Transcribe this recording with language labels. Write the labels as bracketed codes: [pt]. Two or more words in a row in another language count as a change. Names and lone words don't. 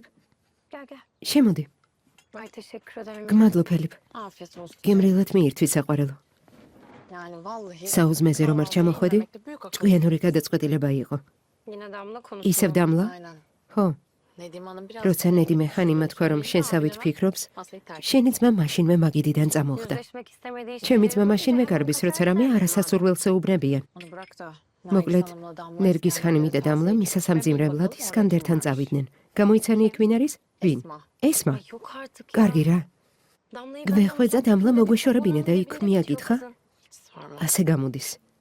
[tr] Gel gel. [ka] შემოდი. [tr] Ay teşekkür ederim. [ka] გმადლობ, ფელიპ. [tr] Afiyet olsun. [ka] გემრიელად მიირთვით საყვარელო. [tr] Yani vallahi. [ka] საუზმეზე რომ არ ჩამოხვედი, ჭკვიანური გადაწყვეტილება იყო. [tr] Yine Damla konuştu. [ka] ისევ დამლა? [tr] Aynen. [ka] ხო, [tr] Nedim Hanım biraz. [ka] როცა ნედიმე ხანიმა თქვა რომ შენსავით ფიქრობს, [tr] Masayı terk. [ka] შენი ძმა მაშინვე მაგიდიდან წამოხდა. [tr] Yüzleşmek istemediği [ka] ჩემი [tr] şeyleri [ka] ძმა მაშინვე გარბის, როცა რამე არასასურველს ეუბნებიან. [tr] Onu bırak da. [ka] მოკლედ, ნერგის ხანიმი და დამლა მისასამძიმრებლად ისკანდერთან წავიდნენ. გამოიცანი იქ ვინ არის? ვინ? ესმა. [tr] Ay yok artık ya. [ka] კარგი რა. Damla'yı გვეხვეწა დამლა მოგვეშორებინა და იქ მიაკითხა. [tr] Sorma. [ka] ასე გამოდის.